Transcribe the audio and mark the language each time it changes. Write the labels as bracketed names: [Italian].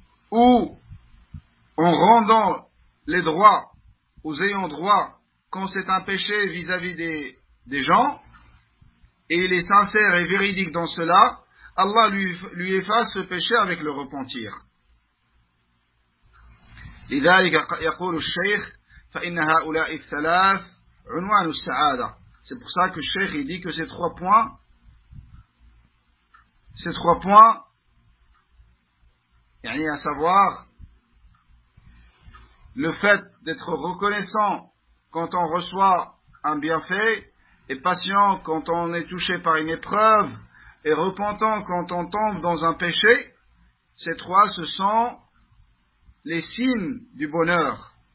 [French] Ou, en rendant les droits aux ayants droit, quand c'est un péché vis-à-vis des gens, et il est sincère et véridique dans cela, Allah lui efface ce péché avec le repentir. [Arabic] لذلك يقول الشيخ فإن هؤلاء الثلاث عنوان السعادة. [French] C'est pour ça que Cheikh il dit que ces trois points, yani à savoir le fait d'être reconnaissant quand on reçoit un bienfait, et patient quand on est touché par une épreuve, et repentant quand on tombe dans un péché, ces trois, ce sont les signes du bonheur.